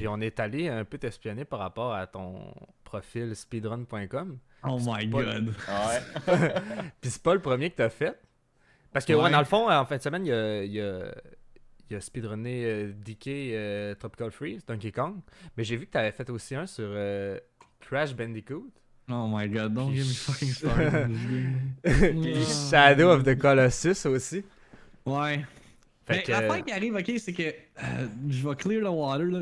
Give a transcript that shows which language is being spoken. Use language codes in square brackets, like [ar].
[fr] Et on est allé un peu t'espionner par rapport à ton profil speedrun.com. [en] Oh my god. [fr] Ouais. Puis c'est pas le premier que tu as fait. Parce que, ouais, dans le fond, en fin de semaine, il y a speedrunné DK Tropical Freeze, Donkey Kong. Mais j'ai vu que tu avais fait aussi un sur Crash Bandicoot. [en] Oh my god, don't get me fucking started. [fr] Puis Shadow of the Colossus aussi. Ouais. Mais l'affaire qui arrive, ok, c'est que je vais [en] clear the water, [fr] là.